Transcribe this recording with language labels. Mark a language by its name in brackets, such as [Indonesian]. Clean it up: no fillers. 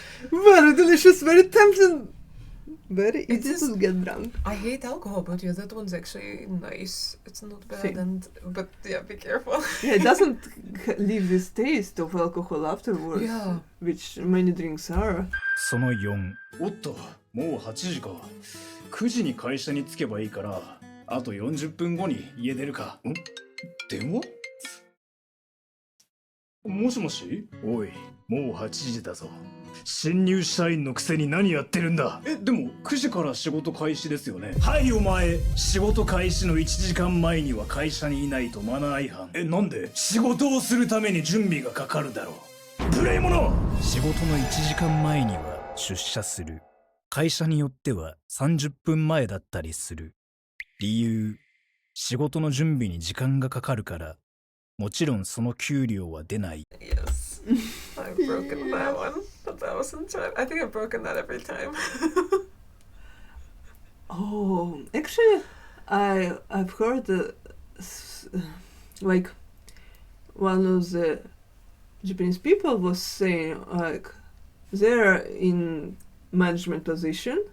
[English] Very delicious, very tempting. Very easy to get drunk. I hate alcohol, but that one's actually nice. It's not bad, but be careful. It doesn't leave this taste of alcohol afterwards, which many drinks are. [Japanese] その4。おっと、もう8時か。 9時に会社に着けばいいから、あと40分後に家出るか。電話？もしもし？おい、もう8時だぞ。新入社員のくせに何やってるんだ。でも9時から仕事開始ですよね。はいお前、仕事開始の1時間前には会社にいないとマナー違反。なんで？仕事をするために準備がかかるだろう。無礼者！仕事の1時間前には出社する。会社によっては30分前だったりする。理由、仕事の準備に時間がかかるから、もちろんその給料は出ない。 [English] Yes, I've broken that one 1,000 times. I think I've broken that every time. Oh, actually, I've heard like one of the Japanese people was saying like they're in management position.